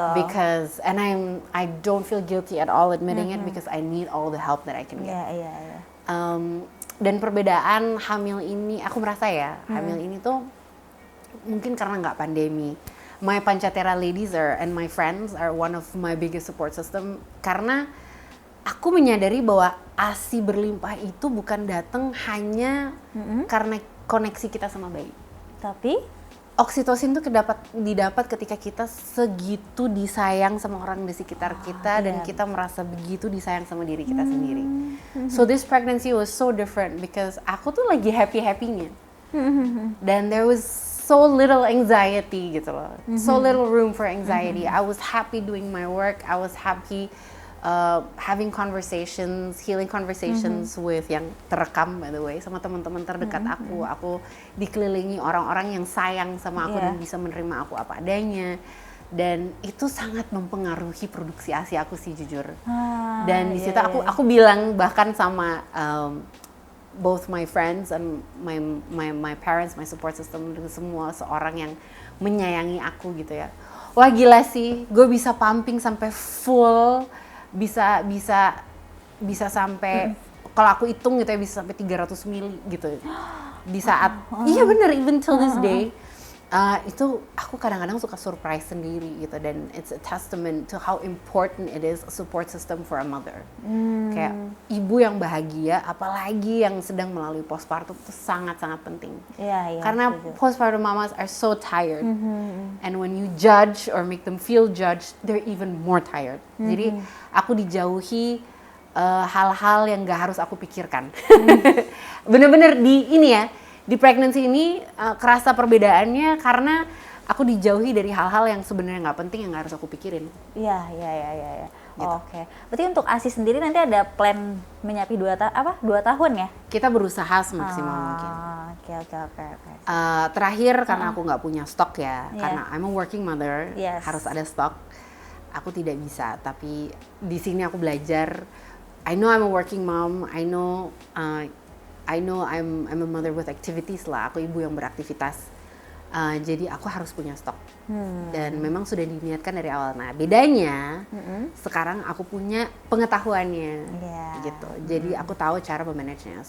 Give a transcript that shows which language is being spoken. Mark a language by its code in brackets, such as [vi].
[en] Because I don't feel guilty at all admitting it, because I need all the help that I can get. [id] Iya. Dan perbedaan hamil ini, aku merasa ya, hamil ini tuh mungkin karena nggak pandemi. [en] My Pancatera ladies and my friends are one of my biggest support system, [id] karena aku menyadari bahwa ASI berlimpah itu bukan datang hanya karena koneksi kita sama bayi. Tapi Oksitosin tuh didapat ketika kita segitu disayang sama orang di sekitar kita, dan kita merasa begitu disayang sama diri kita sendiri. [en] So this pregnancy was so different because [id] aku tuh lagi happy-happynya. [en] Dan there was so little anxiety gitu loh. So little room for anxiety. I was happy doing my work. I was happy having conversations, healing conversations with [id] yang terekam, [en] by the way, sama teman-teman terdekat aku. [id] Aku dikelilingi orang-orang yang sayang sama aku dan bisa menerima aku apa adanya. Dan itu sangat mempengaruhi produksi ASI aku sih, jujur. Dan di situ aku bilang bahkan sama [en] both my friends and my parents, my support system, [id] semua seorang yang menyayangi aku gitu ya. Wah gila sih, gue bisa pumping sampai full, bisa sampai kalau aku hitung gitu ya, bisa sampai 300 mili gitu di saat iya bener, [en] even till this day. [id] Itu aku kadang-kadang suka surprise sendiri gitu, dan [en] it's a testament to how important it is a support system for a mother. [id] Kayak ibu yang bahagia, apalagi yang sedang melalui postpartum, itu sangat-sangat penting. [en] Karena postpartum mamas are so tired, and when you judge or make them feel judged, they're even more tired. [id] Jadi aku dijauhi hal-hal yang gak harus aku pikirkan. Bener-bener di pregnancy ini kerasa perbedaannya karena aku dijauhi dari hal-hal yang sebenarnya nggak penting, yang nggak harus aku pikirin. Iya. Gitu. Oke. Berarti untuk ASI sendiri nanti ada plan menyapi 2 tahun ya? Kita berusaha semaksimal mungkin. Oke. Terakhir karena aku nggak punya stok ya, karena [en] I'm a working mother, [id] harus ada stok. Aku tidak bisa, tapi di sini aku belajar. [en] I know I'm a working mom. I know I'm a mother with activities lah. [id] Aku ibu yang beraktivitas. Jadi aku harus punya stok. Dan memang sudah diniatkan dari awal. Nah, bedanya sekarang aku punya pengetahuannya. Gitu. Jadi aku tahu cara memanagenya.